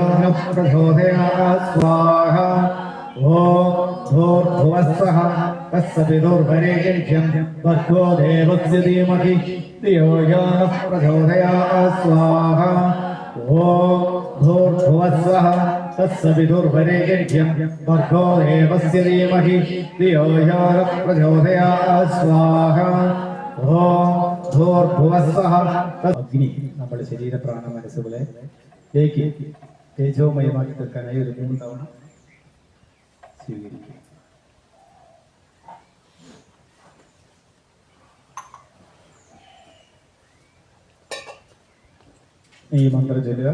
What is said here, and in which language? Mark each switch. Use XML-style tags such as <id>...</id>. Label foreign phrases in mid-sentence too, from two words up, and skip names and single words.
<sa>नः प्रचोदयात् स्वाहा ॐ भूर्भुवः स्वः तत्सवितुर्वरेण्यं भर्गो देवस्य धीमहि धियो यो नः प्रचोदयात् स्वाहा ॐ भूर्भुवः स्वः तत्सवितुर्वरेण्यं भर्गो देवस्य धीमहि धियो यो नः प्रचोदयात् स्वाहा ॐ ഭൂർഭുവഃ സ്വഃ.</sa> <ml>അഗ്നി നമ്മുടെ ശരീര പ്രാണ മനസ്സുകളെ തേജോമയമാക്കി തീർക്കാനായി ഒരു 3 തവണ സ്വീകരിക്കുക. ഈ മന്ത്രം ചൊല്ലുക.</ml>